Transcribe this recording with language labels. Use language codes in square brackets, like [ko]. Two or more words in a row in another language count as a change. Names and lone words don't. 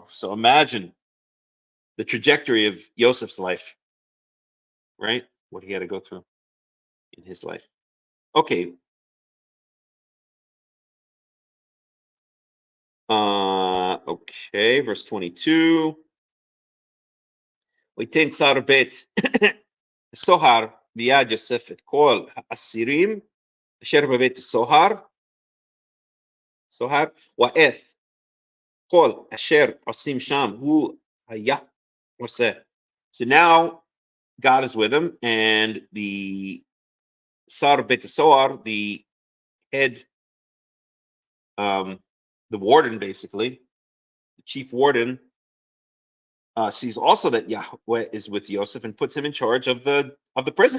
[en] So imagine the trajectory of Joseph's life, right? What he had to go through in his life. Okay. Okay, verse 22. [he] ויתן שר בית הסהר ביד יוסף כל האסירים אשר בבית السهر ואת כל אשר עושים שם הוא היה עושה. So now God is with him, and the שר בית סהר, the head, the warden, basically, the chief warden, sees also that Yahweh is with Yosef and puts him in charge of the prison.